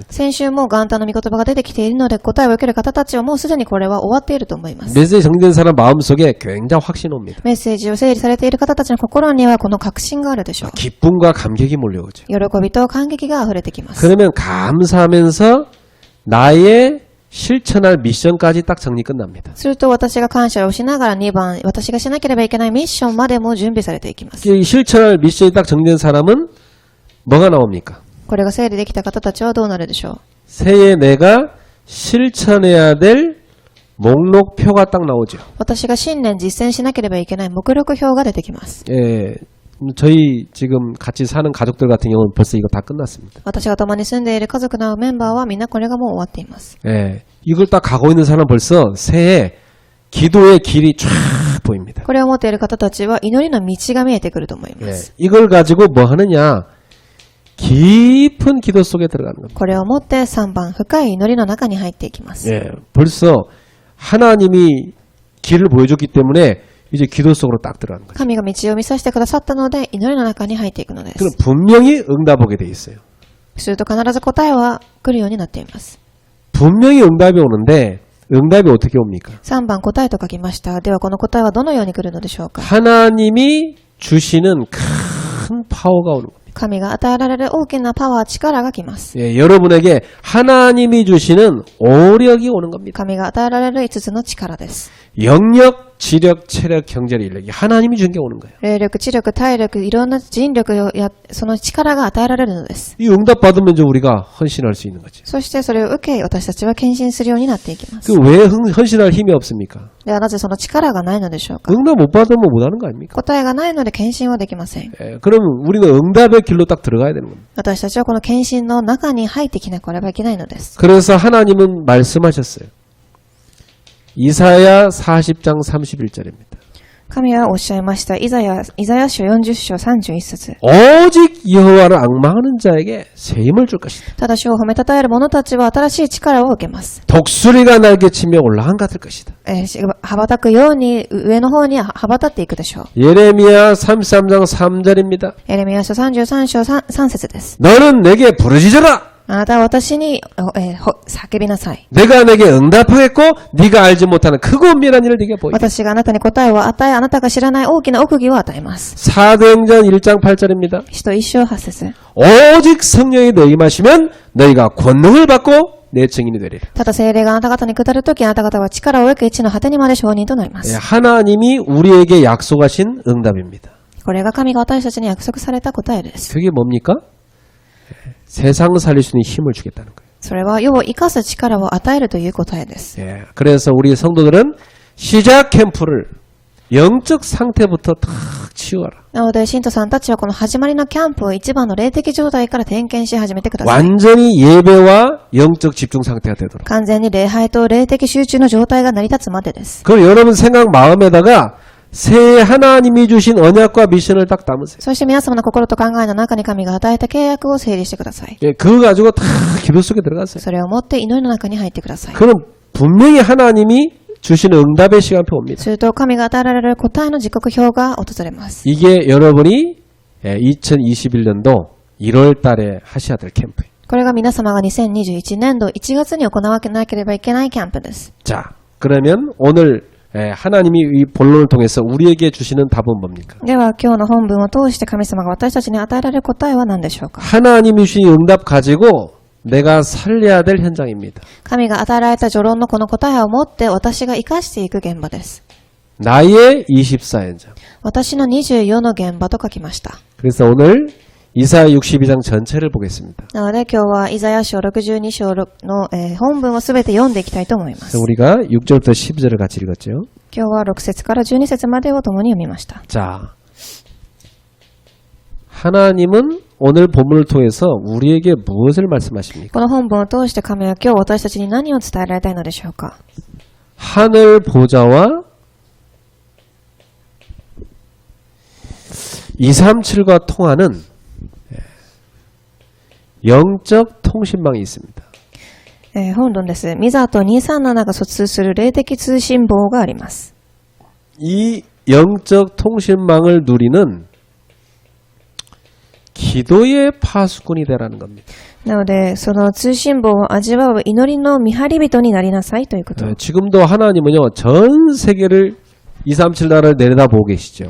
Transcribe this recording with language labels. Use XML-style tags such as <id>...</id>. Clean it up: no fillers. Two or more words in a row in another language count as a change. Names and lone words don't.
<ja>先週も元旦の御言葉が出てきているので答えを受ける方たちはもうすでにこれは終わっていると思います。</ja> <ko>메시지 정리된 사람 마음속에 굉장히 확신이 옵니다.</ko> <ja>メッセージを整理されている方たちの心にはこの確信があるでしょう。</ja> <ko>기쁨과 감격이 몰려오죠.</ko> <ja>喜びと感激が溢れてきます。</ja> <ko>그러면 감사하면서 나의 실천할 미션까지 딱 정리 끝납니다.</ko> <ja>すると私が感謝をしながら2番、私がしなければいけないミッションまでも準備されていきます。</ja> <ko>이 실천할 미션이 딱 정리된 사람은 뭐가 나옵니까?</ko> <ja>これが整理できた方たちはどうなるでしょう。</ja> <ko>새해 내가 실천해야 될 목록표가 딱 나오죠.</ko> <ja>私が新年実践しなければいけない目録表が出てきます。</ja> <ko>예, 저희 지금 같이 사는 가족들 같은 경우는 벌써 이거 다 끝났습니다.</ko> <ja>私が共に住んでいる家族のメンバーはみんなこれがもう終わっています。</ja> <ko>예, 이걸 딱 가고 있는 사람 벌써 새해 기도의 길이 쫙 보입니다.</ko> <ja>これを持っている方たちは祈りの道が見えてくると思いま</ja> <ko>예,</ko> <ja>す。</ja> <ko>이걸 가지고 뭐 하느냐? 깊은 기도 속에 들어가는 겁니다.</ko> <ja>これを持って3番、深い祈りの中に入っていきます。</ja> <ko>예, 벌써 하나님이 길을 보여줬기 때문에 이제 기도 속으로 딱 들어가는 거죠.</ko> <ja>神が道を見させてくださったので祈りの中に入っていくので</ja> <ko>그럼</ko> <ja>す。</ja> <ko>분명히 응답 오게 돼 있어요.</ko> <ja>すると必ず答えは来るようになっています。</ja> <ko>분명히 응답이 오는데 응답이 어떻게 옵니까?</ko> <ja>3 番答えと書きました。ではこの答えはどのように来るのでしょうか。</ja> <ko>하나님이 주시는 큰 파워가 오는 겁니다.</ko> <ja>神が与えられる大きなパワー、力が来ます。</ja> <ko>예, 여러분에게 하나님이 주시는 오력이 오는 겁니다.</ko> <ja>神が与えられる5つの力です。</ja> <ko>영력, 지력, 체력, 경제력, 인력이 하나님이 준 게 오는 거예요.</ko> <ja>霊力、知力、体力、いろんな人力や、その力が与えられるのです。</ja> <ko>이 응답 받으면 이제 우리가 헌신할 수 있는 거지.</ko> <ja>そしてそれを受け、私たちは献身するようになっていきます。</ja> <ko>그 왜 헌신할 힘이 없습니까?</ko> <ja>ではなぜその力がないのでしょうか。</ja> <ko>응답 못 받으면 못하는 거 아닙니까?</ko> <ja>答えがないので献身はできません。</ja> <ko>예, 그러면 우리는 응답의 길로 딱 들어가야 되는 겁니다.</ko> <ja>私たちはこの献身の中に入ってきなければいけないのです。</ja> <ko>그래서 하나님은 말씀하셨어요. 이사야 40장 31절입니다.</ko> <ja>神はおっしゃいました。イザヤ書40章31節。</ja> <ko>오직 여호와를 앙망하는 자에게 새 힘을 줄 것이다.</ko> <ja>ただ主を褒めたたえる者たちは新しい力を受けます。</ja> <ko>독수리가 날개치며 올라간 같을 것이다.</ko> <ja>羽ばたくように上の方に羽ばたっていくでしょう。</ja> <ko>예레미야 33장 3절입니다.</ko> <ja>エレミヤ書33章 3節です。</ja> <ko>너는 내게 부르짖어라.</ko> <ja>あなたは私に、叫びなさい。</ja> <ko>내가 내게 응답하겠고 네가 알지 못하는 크고 은밀한 일을 네게 보이리라.</ko> <ja>私があなたに答えを与え、あなたが知らない大きな奥義を与えます。</ja> <ko>사도행전 1장 8절입니다.</ko> <ja>使徒1章8節。</ja> <ko>오직 성령이 너희 마시면 너희가 권능을 받고 내 증인이 되리라.</ko> <ja>ただ聖霊があなた方に下るとき、あなた方は力を得地の果てにまで証人となりま</ja> <ko>예,</ko> <ja>す。</ja> <ko>하나님이 우리에게 약속하신 응답입니다.</ko> <ja>これが神が私たちに約束された答えです。</ja> <ko>그게 뭡니까? 예, 세상 살릴 수 있는 힘을 주겠다는 거예요.</ko> <ja>それは世を生かす力を与えるという答えです。</ja> <ko>예, 그래서 우리 성도들은 시작 캠프를 영적 상태부터 탁 치유하라.</ko> <ja>なので、信徒さんたちはこの始まりのキャンプを一番の霊的状態から点検し始めてください。</ja> <ko>완전히 예배와 영적 집중 상태가 되도록.</ko> <ja>完全に礼拝と霊的集中の状態が成り立つまでです。</ja> <ko>그럼 여러분 생각 마음에다가 새 하나님이 주신 언약과 미션을 딱 담으세요.</ko> <ja>そして皆様の心と考えの中に神が与えた契約を整理してください。</ja> <ko>예, 그거 가지고 다 기도 속에 들어가세요.</ko> <ja>それを持って祈りの中に入ってください。</ja> <ko>그럼 분명히 하나님이 주시는 응답의 시간표 옵니다.</ko> <ja>すると神が与えられる答えの時刻表が訪れます。</ja> <ko>이게 여러분이 2021년도 1월 달에 하셔야 될 캠프예요.</ko> <ja>これが皆様が2021年度1月に行わなければいけないキャンプです。</ja> <ko>자, 그러면 오늘 하나님이 이 본론을 통해서 우리에게 주시는 답은 뭡니까?</ko> <ja>では今日の本文を通して神様が私たちに与えられる答えは何でしょうか。</ja> <ko>하나님이 주신 응답 가지고 내가 살려야 될 현장입니다.</ko> <ja>神が与えられた序論のこの答えを持って私が生かしていく現場です。</ja> <ko>나의 24현장.</ko> <ja>私の24の現場と書きました。</ja> <ko>그래서 오늘 이사야 62장 전체를 보겠습니다.</ko> <ja>なので今日はイザヤ書62章の、本文をすべて読んでいきたいと思います。</ja> <ko>우리가 6절부터 12절을 같이 읽었죠.</ko> <ja>今日は6節から12節までを共に読みました。</ja> <ko>자, 하나님은 오늘 본문을 통해서 우리에게 무엇을 말씀하십니까?</ko> <ja>この本文を通して神は今日私たちに何を伝えられたいのでしょうか。</ja> <ko>하늘 보좌와 237과 통하는 영적 통신망이 있습니다.</ko> <ja>本論です。ミザと237が疎通する霊的通信網があります。</ja> <ko>이 영적 통신망을 누리는 기도의 파수꾼이 되라는 겁니다.</ko> <ja>なので、その通信網を味わう祈りの見張り人になりなさいということ。</ja> <ko>지금도 하나님은요, 전 세계를 237 나라를 내려다보고 계시죠.</ko>